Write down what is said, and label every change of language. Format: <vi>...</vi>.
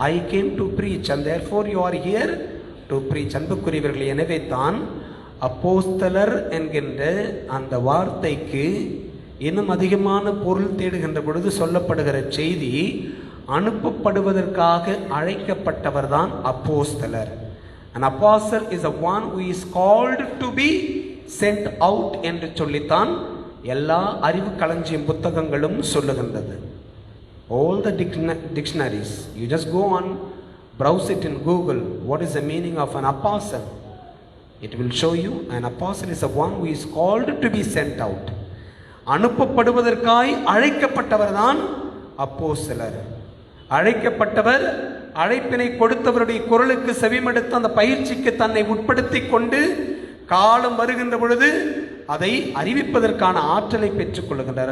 <en>I came to preach and therefore you are here to preach.</en> <ta>அன்புக்குரியவர்கள், எனவே தான் அப்போஸ்தலர் என்கின்ற அந்த வார்த்தைக்கு இன்னும் அதிகமான பொருள் தேடுகின்ற பொழுது சொல்லப்படுகிற செய்தி, அனுப்பப்படுவதற்காக அழைக்கப்பட்டவர் தான் அப்போஸ்தலர்.</ta> <en>An apostle is a one who is called to be sent out</en> <ta>என்று சொல்லித்தான் எல்லா அறிவு களஞ்சியம் புத்தகங்களும் சொல்லுகின்றது.</ta> <en>All the dictionaries, you just go on, browse it in Google, what is the meaning of an apostle? It will show you an apostle is a one who is called to be sent out.</en> <ta>அனுப்பப்படுவதற்காய் அழைக்கப்பட்டவர் தான் அப்போஸ்தலர். அழைக்கப்பட்டவர் அழைப்பினை கொடுத்தவருடைய குரலுக்கு செவிமடுத்து அந்த பயிற்சிக்கு தன்னை உட்படுத்தி கொண்டு காலம் வருகின்ற பொழுது அதை அறிவிப்பதற்கான ஆற்றலை பெற்றுக் கொள்ளுகின்றார்.</ta>